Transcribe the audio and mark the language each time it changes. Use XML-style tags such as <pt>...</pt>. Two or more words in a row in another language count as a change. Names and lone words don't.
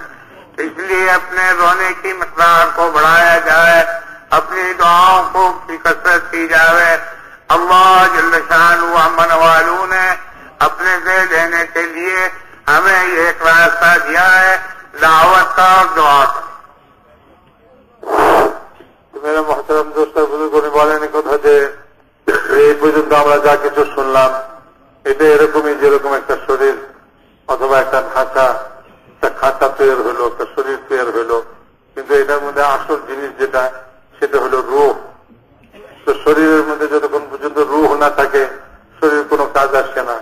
<ur>اس لیے اپنے رونے کی مقدار کو بڑھایا جائے، اپنی دعاؤں کو کی کثرت کی جائے. اللہ جل شانہ عما نوالہ نے اپنے سے دینے کے لیے ہمیں یہ ایک راستہ دیا ہے، دعوت کا اور دعا کا. میرا محترم دوست</ur> <bn>বুজুর্গ বলেন কথা যে এই পর্যন্ত আমরা যা কিছু শুনলাম এটা এরকমই, যেরকম একটা শরীর অথবা একটা ঢাকা, একটা খাঁচা তৈরি হলো, একটা শরীর তৈরি হলো, কিন্তু এটার মধ্যে আসল জিনিস যেটা সেটা হলো রূহ. তো শরীরের মধ্যে যতক্ষণ পর্যন্ত রূহ না থাকে শরীর কোনো কাজ আসে না.</bn>